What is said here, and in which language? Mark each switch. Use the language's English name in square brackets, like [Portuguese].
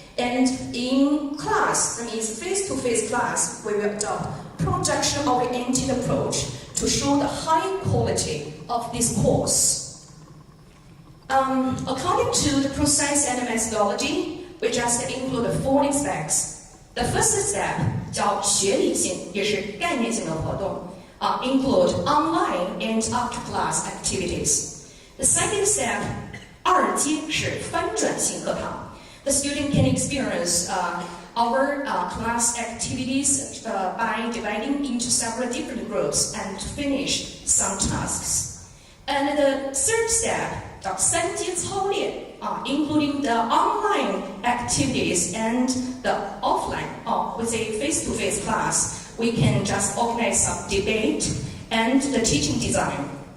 [English] And in class, that means face-to-face class, we will adopt projection-oriented approach to show the high quality of this course. According to the process and methodology, we just include 4 aspects. The first step [Chinese] 叫学理性，也是概念性的活动， [English] include online and after-class activities. The second step [Chinese] 二阶是翻转性课堂。 [English] The student can experience our class activities by dividing into several different groups and finish some tasks. And the third step [Chinese] 叫三阶操练 [English] including the online activities and the offline, with a face-to-face class, we can just organize some debate and the teaching design.